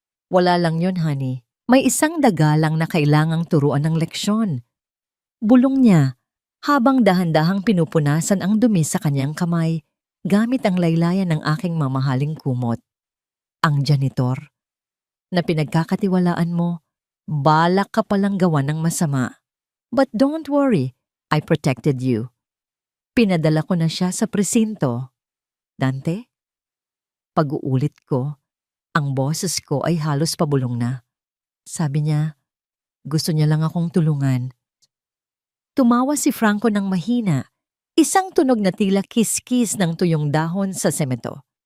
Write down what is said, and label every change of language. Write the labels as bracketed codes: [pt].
[tl] "Wala lang yon, honey. May isang dagalang na kailangang turuan ng leksyon." Bulong niya habang dahan-dahang pinupunasan ang dumi sa kanyang kamay gamit ang laylayan ng aking mamahaling kumot. "Ang janitor na pinagkakatiwalaan mo, balak ka palang gawa ng masama. [en] But don't worry, I protected you. [tl] Pinadala ko na siya sa presinto." "Dante?" Pag-uulit ko, ang boses ko ay halos pabulong na. Sabi niya, gusto niya lang akong tulungan. Tumawa si Franco ng mahina, isang tunog na tila kiskis ng tuyong dahon sa semento.